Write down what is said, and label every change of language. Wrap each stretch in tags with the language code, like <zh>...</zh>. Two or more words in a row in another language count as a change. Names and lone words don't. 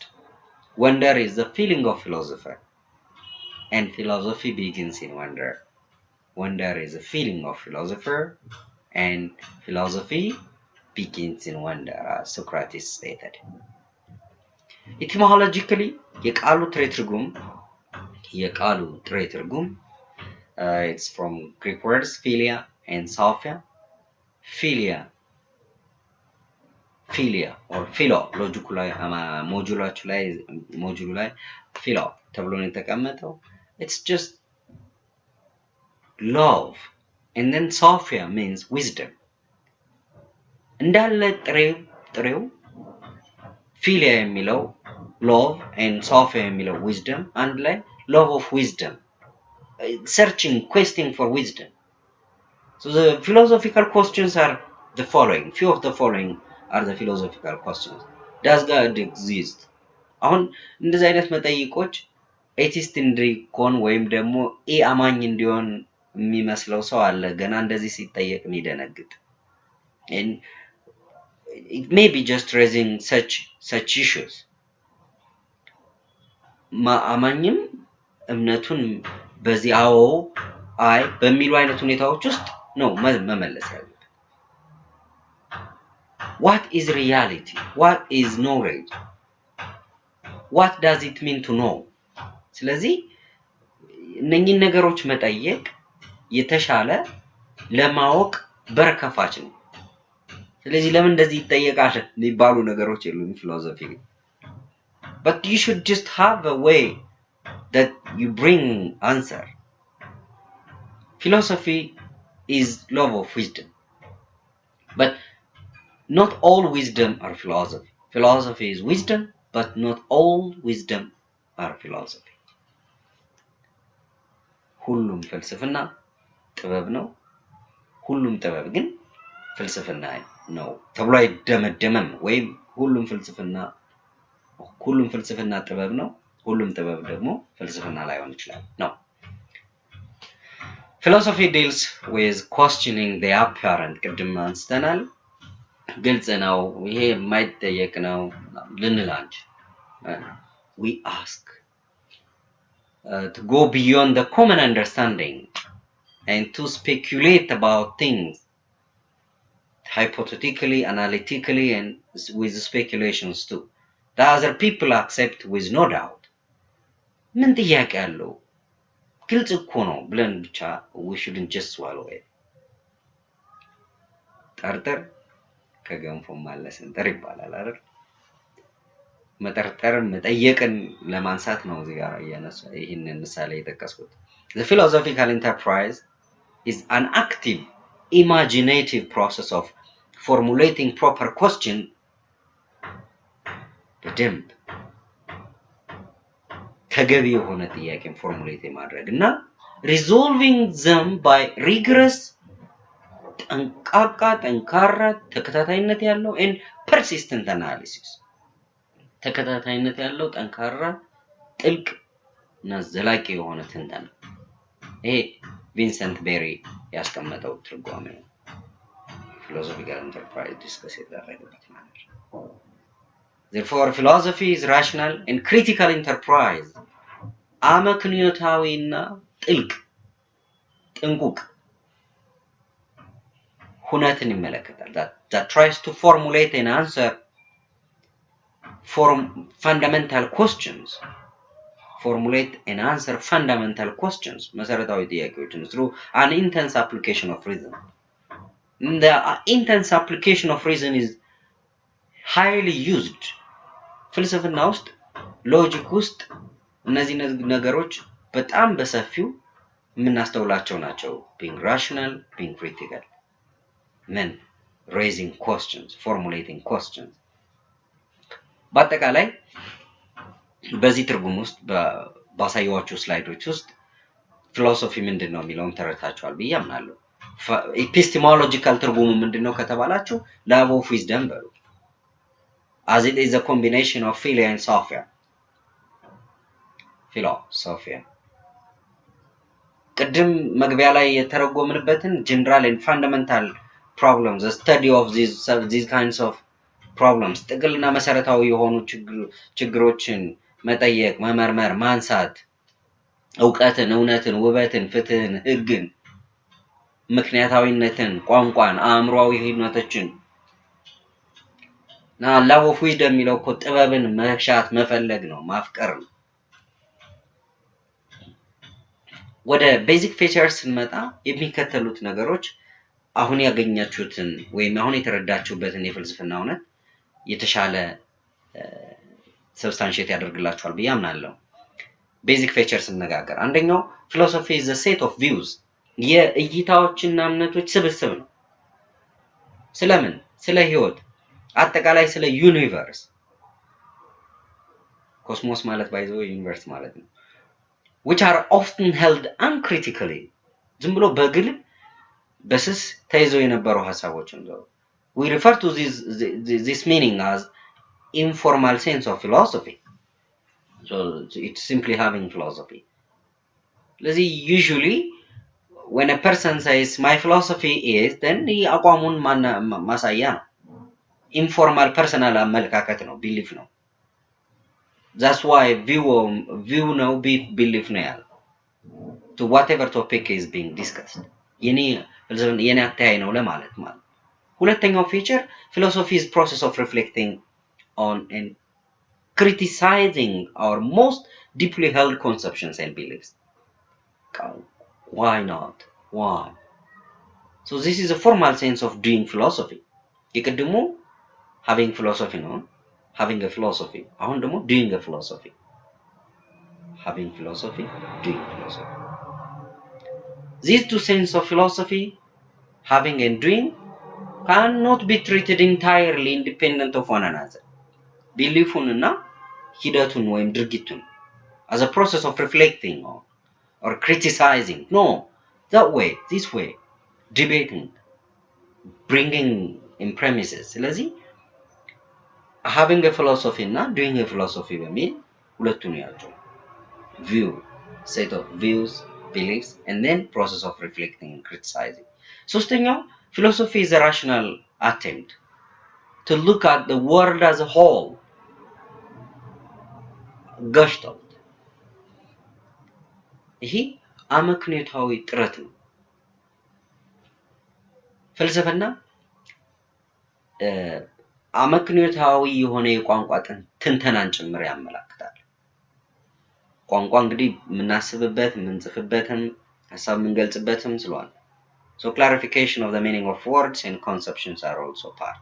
<en>Wonder is the feeling of philosopher, and philosophy begins in wonder. Wonder is a feeling of philosopher, and philosophy begins in wonder, as Socrates stated. Etymologically,</en> <am>የቃሉ ጥሬ ትርጉም</am> <en>it's from Greek words philia and sophia. Philia or philo</en> <am>ሎጂኩ ላይ ሞጁሉ ላይ philo ተብሎ ነው የተቀመጠው.</am> <en>It's just love, and then sophia means wisdom.</en> <am>እንዳለ ጥሬው</am> <en>philia የሚለው love and sophia የሚለው wisdom</en> <am>አንድ ላይ</am> <en>love of wisdom, searching, questing for wisdom. So the philosophical questions are the following. Few of the following are the philosophical questions. Does God exist?</en> <am>አሁን እንደዚህ አይነት መጠይቆች ኤቲስት እንዲሆን ወይም ደግሞ አማኝ እንዲሆን የሚመስለው ሰው አለ ገና እንደዚህ ሲጠየቅ የሚደነግጥ.</am> <en>And it may be just raising such issues.</en> <am>አማኝም እምነቱን በዚህ አዎ አይ በሚሉ አይነት ሁኔታዎች ውስጥ ነው መመለስ ያለበት።</am> <en>What is reality? What is knowledge? What does it mean to know?</en> <am>ስለዚህ እነኚህን ነገሮች መጠየቅ የተሻለ ለማወቅ በር ከፋች ነው። ስለዚህ ለምን እንደዚህ ይጠየቃል የሚባሉ ነገሮች የሉም ፊሎሶፊ።</am> <en>But you should just have a way that you bring answer. Philosophy is love of wisdom. But not all wisdom are philosophy. Philosophy is wisdom, but not all wisdom are philosophy.</en> <am>ሁሉም ፍልስፍና ጥበብ ነው። ሁሉም ጥበብ ግን ፍልስፍና ነው ተብሎ አይደመደምም። ወይም ሁሉም ፍልስፍና ጥበብ ነው፣ ሁሉም ጥበብ ደግሞ ፍልስፍና ላይሆን ይችላል ነው።</am> <en>Philosophy deals with questioning the apparent</en> <am>ቅድም አንስተናል ግልጽ ነው ይሄ የማይጠየቅ ነው ልንል</am> <en>we ask to go beyond the common understanding and to speculate about things hypothetically, analytically, and with speculations too. The other people accept with no doubt.</en> <am>ምን ጥያቄ አለው? ግልጽ እኮ ነው ብለን ብቻ</am> <en>we shouldn't just swallow it.</en> <am>ጠርጥር ከገንፎ ማለስንጠር ይባላል አይደል? መጠርጠር መጠየቅን ለማንሳት ነው እዚህ ጋር ያነሳ ይሄንን ምሳሌ የጠቀስኩት.</am> <en>The philosophical enterprise is an active imaginative process of formulating proper question</en> <am>በደንብ ተገቢ የሆነ ጥያቄን ፎርሙሌት ማድረግ እና</am> <en>resolving them by rigorous</en> <am>ጠንካራ ተከታታይነት ያለው</am> <en>and persistent analysis</en> <am>ተከታታይነት ያለው ጠንካራ ጥልቅ እና ዘላቂ የሆነ ትንተና ይሄ ቪንሰንት ቤሪ ያስቀመጠው ትርጓሜ ነው</am> <en>philosophical enterprise discuss</en> <am>የተደረገበት ማለት ነው.</am> <en>Therefore philosophy is rational and critical enterprise</en> <am>አመክንዮታዊና ጥልቅ ጥንቁቅ ሁነትን ይመለከታል</am> <en>that tries to formulate an answer for fundamental questions</en> <am>መሰረታዊ ጥያቄዎችን</am> <en>through an intense application of reason. The intense application of reason is highly used</en> <am>ፍልስፍና ውስጥ ሎጂክ ውስጥ እነዚህ ነገሮች በጣም በሰፊው የምናስተውላቸው ናቸው</am> <en>being rational being critical men raising questions formulating questions</en> <am>በአጠቃላይ በዚህ ትርጉም ውስጥ ባሳየዋችሁ ስላይዶች ውስጥ ፊሎሶፊ ምንድነው የሚለውን ተረታችኋል ብዬ አምናለሁ epistemological ትርጉሙ ምንድነው ከተባላችሁ</am> <en>love of wisdom</en> <am>በሉ</am> <en>as it is a combination of philia and sophia</en> <am>philosophia ቅድም መግቢያ ላይ የተረጎምንበትን</am> <en>general and fundamental problems the study of these kinds of problems</en> <am>ጥቅልና መሰረታዊ የሆኑ ችግሮችን መጠየቅ መመርመር ማንሳት ዕውቀትን እውነትን ውበትን ፍትህን ህግን ምክንያታዊነትን ቋንቋን አእምሮአዊ ህይወቶችን ና love of wisdom የሚለው እኮ ጥበብን መሻት መፈለግ ነው ማፍቀር ነው ወደ ቤዚክ ፊቸርስ እንመጣ የሚከተሉት ነገሮች አሁን ያገኛችሁትን ወይም አሁን የተረዳችሁበትን የፍልስፍና እውነት የተሻለ ሰብስታንሺየት ያደርግላችኋል ብዬ አምናለሁ ቤዚክ ፊቸርስ እንነጋገር አንደኛው</am> <en>philosophy is a set of views</en> <am>የእይታዎችና እምነቶች ስብስብ ነው ስለምን ስለ ህይወት አጠቃላይ ስለ ዩኒቨርስ ኮስሞስ ማለት ባይዘው ዩኒቨርስ ማለት ነው</am> <en>which are often held uncritically</en> <am>ዝም ብሎ በግል በስስ ተይዘው የነበሩ ሐሳቦችን ነው</am> <en>we refer to this meaning as informal sense of philosophy so it's simply having philosophy ለዚህ usually when a person says my philosophy is then</en> <am>አቋሙን ማሳያ ነው</am> <en>informal personal</en> <am>አመለካከት ነው</am> <en>belief ነው that's why view ነው belief ነው ያለው to whatever topic is being discussed</en> <am>የኔ አተያይ ነው ለማለት ማለት ሁለተኛው ፊቸር</am> <en>philosophy is process of reflecting on and criticizing our most deeply held conceptions and beliefs why not why so this is a formal sense of doing philosophy ይቅድሙ having philosophy ነው having a philosophy አሁን ደግሞ doing a philosophy having philosophy doing philosophy these two senses of philosophy having and doing cannot be treated entirely independent of one another beliefuna ሂደቱን</en> <am>ወይም ድርጊቱን</am> <en>as a process of reflecting or criticizing no that way this way debating bringing in premises ስለዚህ having a philosophy እና doing a philosophy</en> <am>በሚል ሁለቱን ያዙ</am> <en>view set of views beliefs, and then process of reflecting and criticizing. ሶስተኛው philosophy is a rational attempt to look at the world as a whole. Gestalt.</en> <am>ይሄ አመክንዮታዊ ጥረት ነው። ፍልስፍና አመክንዮታዊ የሆነ የቋንቋ ትንተናን ጭምር ያመላክታል። ቋንቋ እንግዲህ የምናስብበት የምንጽፍበትም ሀሳብ የምንገልጽበትም ስለሆነ</am> <en>so clarification of the meaning of words and conceptions are also part.</en>